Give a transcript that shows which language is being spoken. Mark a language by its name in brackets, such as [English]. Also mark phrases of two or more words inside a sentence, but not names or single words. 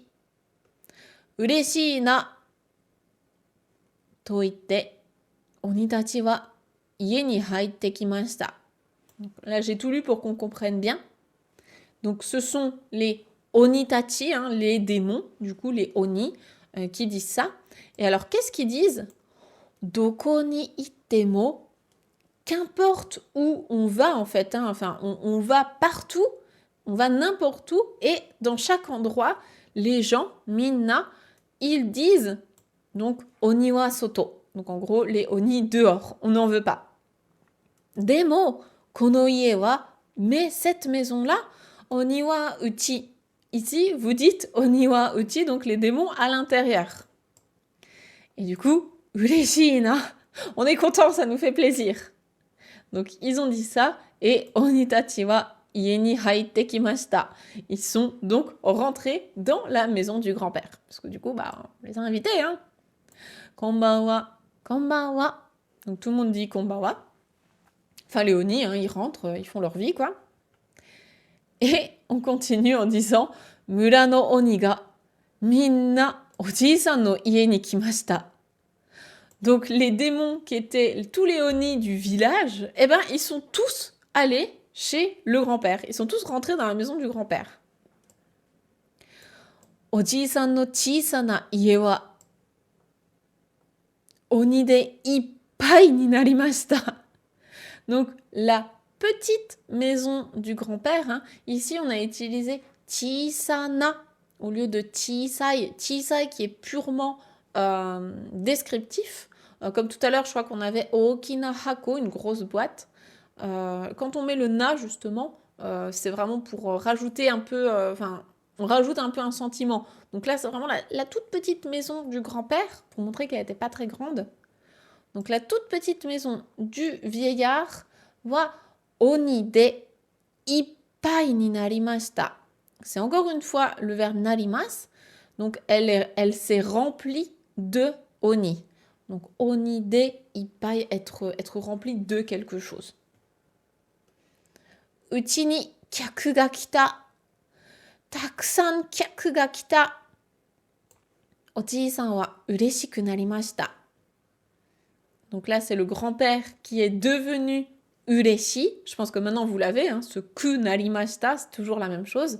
[Japanese] 嬉しいなと言って、鬼たちは家に入ってきました. [French] Là, j'ai tout lu pour qu'on comprenne bien. Donc ce sont les onitachi, hein, les démons, du coup les oni, qui disent ça. Et alors qu'est-ce qu'ils disent? [Japanese] どこに行っても, [French] qu'importe où on va en fait, hein, enfin on va partout, on va n'importe où, et dans chaque endroit, les gens, minna, ils disent donc [Japanese] 鬼は外. [French] Donc en gros, les oni dehors, on n'en veut pas. [Japanese] でも、この家は, [French] mais cette maison-là, [Japanese] 鬼は内. [French] Ici, vous dites [Japanese] 鬼は内, [French] donc les démons à l'intérieur. Et du coup, [Japanese] 嬉しいな, [French] on est content, ça nous fait plaisir. Donc ils ont dit ça, et [Japanese] 鬼たちは家に入ってきました. [French] Ils sont donc rentrés dans la maison du grand-père. Parce que du coup, bah, on les a invités, hein. [Japanese] こんばんは、こんばんは. [French] Donc tout le monde dit konbanwa. Enfin, les oni, hein, ils rentrent, ils font leur vie, quoi. Et on continue en disant [Japanese] 村の鬼がみんなおじいさんの家に来ました. [French] Donc les démons qui étaient tous les oni du village, eh ben ils sont tous allés chez le grand-père. Ils sont tous rentrés dans la maison du grand-père. [Japanese] おじいさんの小さな家は鬼でいっぱいになりました. [French] Donc la petite maison du grand-père, hein, ici on a utilisé chisana au lieu de chisai. Chisai qui est purement descriptif. Comme tout à l'heure, je crois qu'on avait [Japanese] 大きな箱, [French] une grosse boîte. Quand on met le na, justement, c'est vraiment pour rajouter un peu... on rajoute un peu un sentiment. Donc là, c'est vraiment la toute petite maison du grand-père, pour montrer qu'elle n'était pas très grande. Donc la toute petite maison du vieillard [Japanese] は鬼でいっぱいになりました. [French] C'est encore une fois le verbe narimas. Donc elle s'est remplie de oni. Donc [Japanese] 鬼でいっぱい, [French] être remplie de quelque chose. [Japanese] 家に客が来た. 沢山客が来た。おじいさんは嬉しくなりました. [French] Donc là, c'est le grand-père qui est devenu ureshi. Je pense que maintenant, vous l'avez, hein, ce [Japanese] くなりました, [French] c'est toujours la même chose.